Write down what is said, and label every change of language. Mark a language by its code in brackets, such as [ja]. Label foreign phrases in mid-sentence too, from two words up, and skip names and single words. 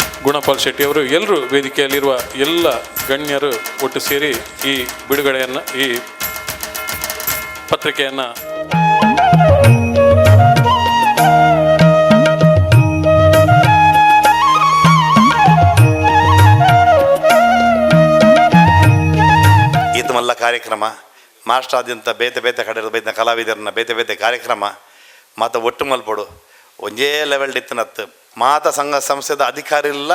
[kn] ಗುಣಪಾಲ್ ಶೆಟ್ಟಿ ಅವರು ಎಲ್ಲರೂ ವೇದಿಕೆಯಲ್ಲಿರುವ ಎಲ್ಲ ಗಣ್ಯರು ಒಟ್ಟು ಸೇರಿ ಈ ಬಿಡುಗಡೆಯನ್ನು ಈ ಪತ್ರಿಕೆಯನ್ನು [tcy] ಈತಮಲ್ಲ ಕಾರ್ಯಕ್ರಮ ಮಹಾರಾಷ್ಟ್ರಾದ್ಯಂತ ಬೇತೆ ಬೇತೆ ಕಡೆ ಬೈತ ಕಲಾವಿದರನ್ನ ಬೇತೆ ಬೇತೆ ಕಾರ್ಯಕ್ರಮ ಮಾತ ಒಟ್ಟು ಮಲ್ಪಡು ಒಂದೇ ಲೆವೆಲ್ ಇತ್ತನತ್ತು ಮಾತ ಸಂಘ ಸಂಸ್ಥೆದ ಅಧಿಕಾರಿ ಇಲ್ಲ